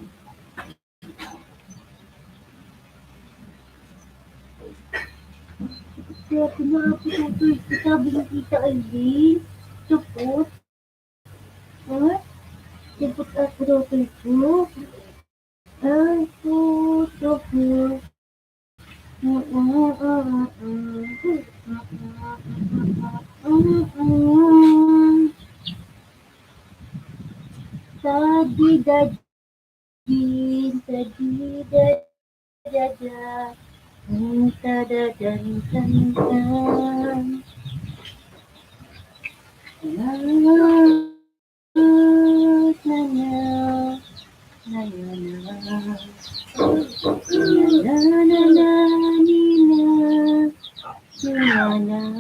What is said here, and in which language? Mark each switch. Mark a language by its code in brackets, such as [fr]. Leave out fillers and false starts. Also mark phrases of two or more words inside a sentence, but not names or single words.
[tl] Kaya pinapit ito. Sabi ni Tita Aileen. Supot. Ha? Supot ako daw ito. Ay, puto po. Tadi dadin, tadi dadada, tadadan tantan. Na na na na na na. Na na na na na.